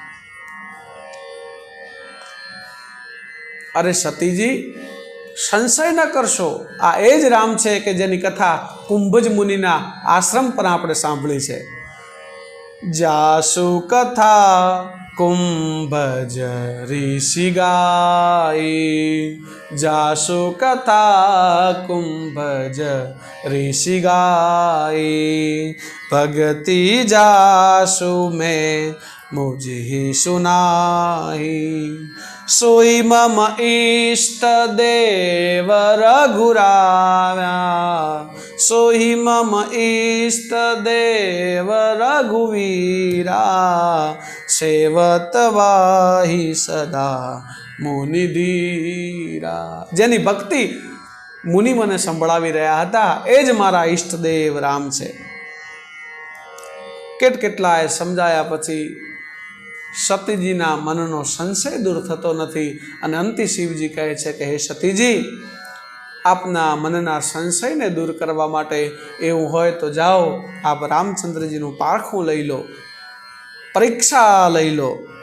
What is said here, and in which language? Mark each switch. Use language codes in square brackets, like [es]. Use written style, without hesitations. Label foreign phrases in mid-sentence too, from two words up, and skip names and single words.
[gu] અરે સતીજી, સંશય ન કરશો, આ એ જ રામ છે કે જેની કથા કુંભજ મુનિના આશ્રમ પર આપણે સાંભળી છે. [awa] जासु कथा कुंभज ऋषि गाई, जासु कथा કુંભજ ऋषि गाई, भगति जासु में मुझे सुनाई, सोई मम इष्ट देव रघुराव्या, सोई मम इष्ट देव रघुवीरा, सेवत वाही सदा मुनिधीरा. [gu] જેની ભક્તિ મુનિ મને સંભળાવી રહ્યા હતા એ જ મારા ઈષ્ટદેવ રામ છે. કેટલાય સમજાયા પછી સતીજીના મનનો સંશય દૂર થતો નથી અને અંતે શિવજી કહે છે કે હે સતીજી, આપના મનના સંશયને દૂર કરવા માટે એવું હોય તો જાઓ, આપ રામચંદ્રજીનું પારખું લઈ લો, પરીક્ષા લઈ લો.